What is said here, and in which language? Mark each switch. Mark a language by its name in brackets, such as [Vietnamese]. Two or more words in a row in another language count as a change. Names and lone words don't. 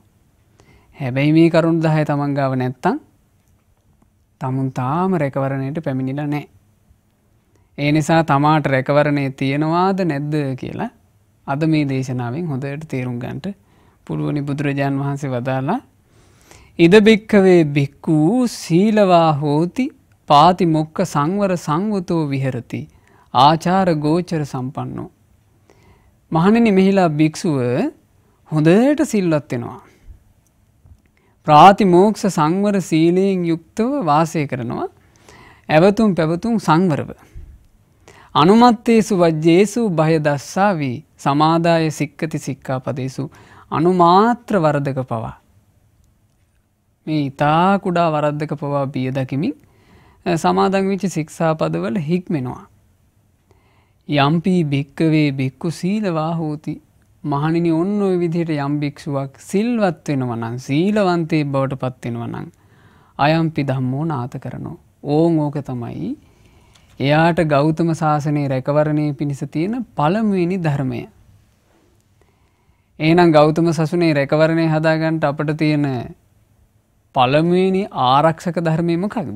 [Sinhala] හැබැයි මේ කරුණු 10 තමන් ගාව නැත්තම් තමුන් තාම රැකවරණයට පැමිණිලා නැහැ. ඒ නිසා තමාට රැකවරණය තියෙනවාද නැද්ද කියලා අද මේ දේශනාවෙන් හොඳට තේරුම් ගන්නට පුළුවනි. බුදුරජාන් වහන්සේ වදාලා [Pali] ඉද බික්කවේ බික්කු සීලවා හෝති පාති මොක්ක සංවර සංවතෝ විහෙරති ආචාර ගෝචර සම්පන්නෝ. [Sinhala] මහණෙනි මෙහිලා භික්ෂුව හොඳට සිල්වත් වෙනවා. ප්‍රාතිමෝක්ෂ සංවර සීලයෙන් යුක්තව වාසය කරනවා. ඇවතුම් පැවතුම් සංවරව. [Pali] අනුමත්තේසු වජ්ජේසු භය දස්සාවි සමාදාය සික්කති සික්ඛාපදේසු [Sinhala] අනුමාත්‍ර වරදක පවා. මේ ඊතා කුඩා වරද්දක පවා බිය දකිමින් සමාදන් වෙච්ච ශික්ෂාපදවල හික්මෙනවා. [Pali] යම්පි භික්කවේ භික්ඛු සීලවා හෝති. [Sinhala] මහණෙනි ඔන්න ඔය විදිහට යම් භික්ෂුවක් සිල්වත් වෙනවා නම් සීලවන්තයෙක් බවට පත් වෙනවා නම් [Pali] අයම්පි ධම්මෝ නාථ කරනෝ. [Sinhala] ඕක තමයි එයාට ගෞතම සාසනයේ රැකවරණය පිණිස තියෙන පළමුවෙනි ධර්මය. එහෙනම් ගෞතම සසුනේ රැකවරණය හදාගන්න අපිට තියෙන පළමුවෙනි ආරක්ෂක ධර්මය මොකක්ද?